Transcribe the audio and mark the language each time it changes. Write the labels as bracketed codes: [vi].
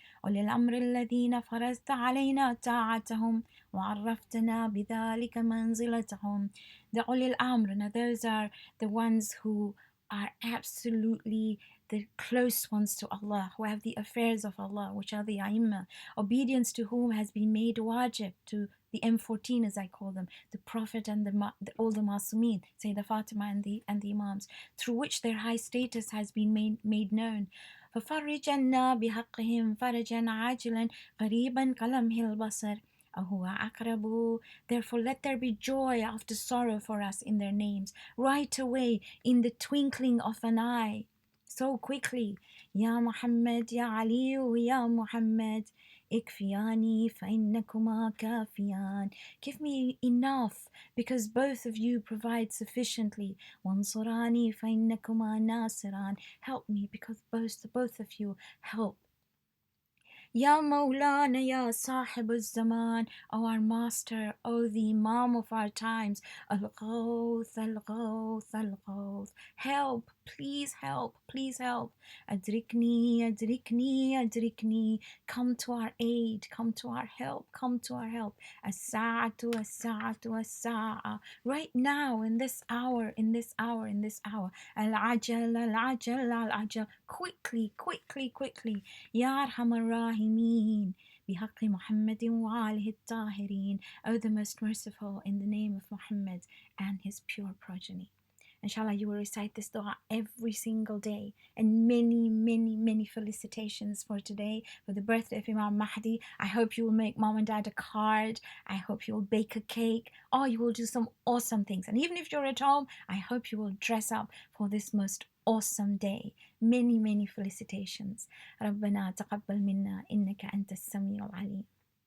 [ar] وللأمر الذين فرضت علينا طاعتهم وعرفتنا بذلك منزلتهم. [en] The ulil amr, now those are the ones who are absolutely the close ones to Allah, who have the affairs of Allah, which are the Aimma, obedience to whom has been made wajib, to the M14 as I call them, the Prophet and all the Masumeen, Sayyidah Fatima and the Imams, through which their high status has been made known. [ar] ففرج عنا بحقهم فرجا عاجلا قريبا كلمح البصر أهو أقرب. [en] Therefore let there be joy after sorrow for us in their names, right away, in the twinkling of an eye, so quickly. [ar] يا محمد يا علي يا محمد اكفياني فإنكما كافيان. [en] Give me enough, because both of you provide sufficiently. [ar] وانصراني فإنكما ناصران. [en] Help me, because both of you help. [ar] Ya Maulana, Ya Sahib al-Zaman, [en] O our Master, O the Imam of our times, [ar] Al-Ghawth, Al-Ghawth, Al-Ghawth. [en] Help, please help, please help. [ar] Adrikni, Adrikni, Adrikni. [en] Come to our aid, come to our help, come to our help. [ar] As-Sa'atu, As-Sa'atu, As-Sa'a. [en] Right now, in this hour, in this hour, in this hour. [ar] Al-Ajal, Al-Ajal, Al-Ajal. [en] Quickly, quickly, quickly. [ar] يا أرحم الراحمين بحق محمد وآله الطاهرين. [en] O the most merciful, in the name of Muhammad and his pure progeny. Inshallah, you will recite this dua every single day. And many, many, many felicitations for today, for the birthday of Imam Mahdi. I hope you will make mom and dad a card. I hope you will bake a cake. Or you will do some awesome things. And even if you're at home, I hope you will dress up for this most awesome day. Many, many felicitations. [ar] ربنا تقبل منا إنك أنت السميع العليم.